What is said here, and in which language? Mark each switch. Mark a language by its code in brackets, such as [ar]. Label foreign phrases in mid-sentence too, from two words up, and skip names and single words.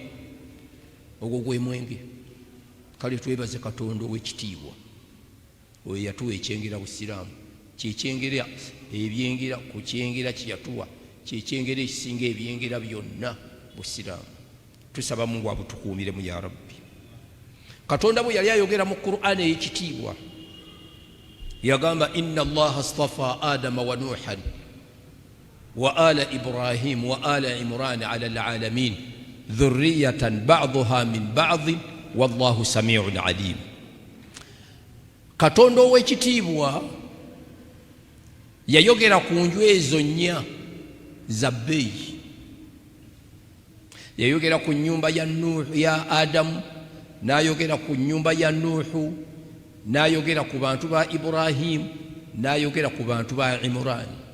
[lg] ogwo gwe mwenge kale twebaze Katonda ow'ekitiibwa oyo yatuwa ekyengera busiraamu, kyekyengera ebyengera ku kyengera kyeyatuwa, kyekyengera ekisinga ebyengera byonna busiraamu. Tusaba Mungu abutukuumiremu [ar] يا رب. [lg] Katonda bwe yali ayogera mu Qur'ani ey'ekitiibwa yagamba [ar] إن الله اصطفى آدم ونوحا وآل إبراهيم وآل عمران على العالمين ذرية بعضها من بعض والله سميع عليم. [lg] Katonda ow'ekitiibwa yayogera ku nju ezo nnya za bbeeyi. Yayogera ku nnyumba ya Nuhu ya Adamu, n'ayogera ku nnyumba ya Nuhu, n'ayogera ku bantu ba Ibrahim, n'ayogera ku bantu ba Imran.